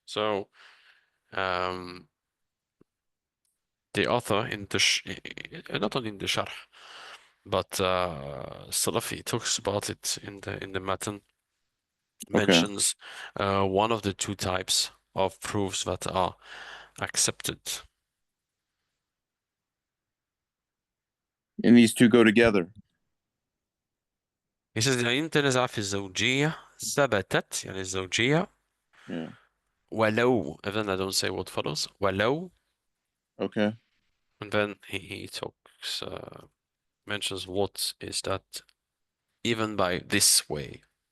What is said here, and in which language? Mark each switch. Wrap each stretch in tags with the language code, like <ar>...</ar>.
<en>So the author in the not only in the Sharh, but Salafi talks about it in the matan, mentions one of the two types of proofs that are accepted. And these two go together. He says</en> <ar>إن تنازع في الزوجية ثبتت يعني الزوجية</ar> <en>Yeah. ولو, and then I don't say what follows, ولو, Okay. and then he talks mentions what is that even by this way.</en>